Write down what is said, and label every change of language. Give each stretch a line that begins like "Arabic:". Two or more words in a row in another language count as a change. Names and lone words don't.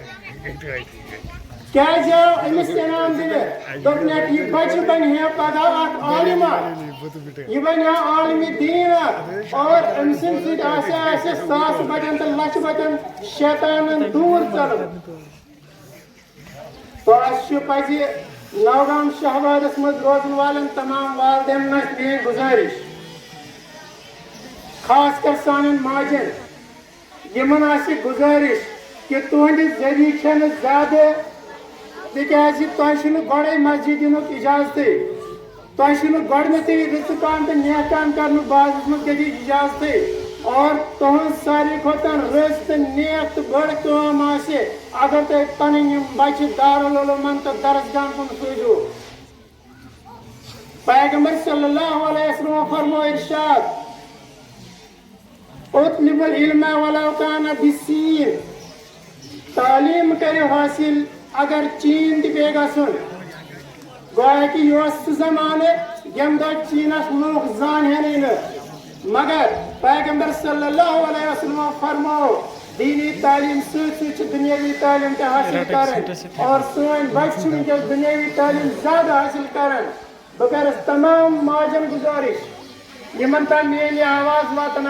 Kashmiri: کیازِ آو أمِس انعام دِنہٕ دوٚپنکھ یہِ بچہِ بنہِ ہے پگاہ اکھ عالِما یہ بنہِ ہا عالمِ دیٖن اور أمۍ سٕنٛدِ سۭتۍ آسہِ ساس بچن تہٕ لچھ بچن شیطانن دوٗر ژلان تو اسہِ پزِ نوگام شہبادس مز روزن والن تمام والدین میری گزارش خاص کر سانن ماجن یمن آسہِ گزارش کہ تہنٛدِ ذریعہ چھنہٕ زیادٕ تِکیازِ تۄہہِ چھُنہٕ گۄڈے مسجد یِنُک اجازتٕے تۄہہِ چھُنہٕ گۄڈنیٚتھٕے رٕژٕ کام تہٕ نیک کام کرنُک بعضس منٛز گژھِ اجازتٕے اور تُہنٛز ساروی کھۄتہٕ رٕژ تہٕ نیک تہٕ بٔڑ کٲم آسہِ اگر تُہۍ پنٕنۍ یِم بچہِ دارالعلوٗمن تہٕ درسگاہن کُن سوٗزِو پیغمبر
Arabic: صلی اللہ علیہ وسلم
Kashmiri: فرمو ارشاد
Arabic: اطلب العلم ولو کان بالسین
Kashmiri: تعلیم کٔرِو حٲصِل اگر چین تہِ پیٚیہِ گژھُن گویا کہ یہ اوس سُہ زمانہٕ ییٚمہِ دۄہ چیٖنس لوٗکھ زانہَنٕے نہٕ مگر پیغمبر
Arabic: صلی اللہ علیہ وسلم
Kashmiri: فرمو دینی تعلیم سۭتۍ سۭتۍ چھِ دُنیاوی تعلیم تہِ حٲصِل کرٕنۍ اور سٲنۍ بچہِ چھِ وٕنکیٚس دُنیاوی تعلیم زیادٕ حٲصِل کران بہٕ کرس تمام ماجن گزارش یمن تام میٲنۍ آواز واتان